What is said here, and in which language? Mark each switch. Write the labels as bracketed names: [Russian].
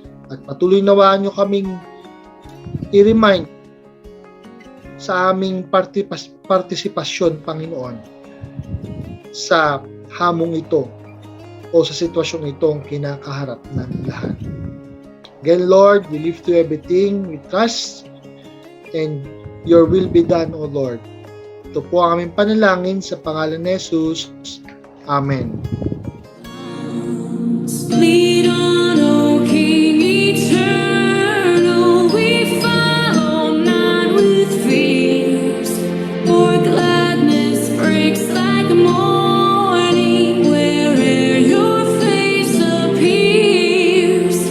[Filipino] At patuloy nawaan nyo kaming i-remind sa aming partisipasyon, Panginoon, sa hamong ito o sa sitwasyong itong kinakaharap ng lahat. [English] Again, Lord, we lift to everything, we trust, and your will be done, O Lord. [Filipino] Ito po ang aming panalangin sa pangalan ni Jesus. Amen. [English] Lead on, O King eternal, we follow not with fears, for gladness breaks like morning where'er your face appears.